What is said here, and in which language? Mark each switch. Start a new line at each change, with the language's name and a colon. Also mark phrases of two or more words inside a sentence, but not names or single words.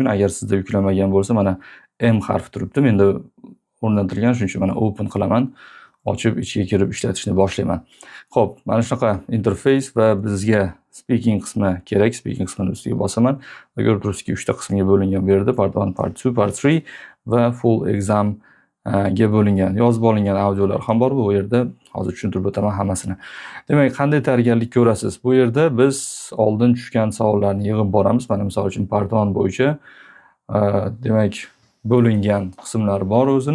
Uzbek: Agar sizda yuklamagan bo'lsa, mana M harfi turibdi. Menda o'rnatilgan, shuning uchun mana open qilaman. Ochib ichiga kirib ishlatishni boshlayman. Xo'p, mana shunaqa interface va bizga speaking qismi kerak. Speaking qismini ustiga bosaman va ko'rib turibsizki 3 ta qismga bo'lingan bu yerda. Part 1, Part 2, Part 3 va
English: full exam
Uzbek: ga bo'lingan. Yozib olingan audiolar ham bor bu yerda. Hozir tushuntirib o'taman hammasini. Demak, qanday tayyorgarlik ko'rasiz? Bu yerda biz oldin tushgan savollarni yig'ib boramiz. Mana misol uchun Part 1 bo'yicha demak, bo'lingan qismlar bor o'zini.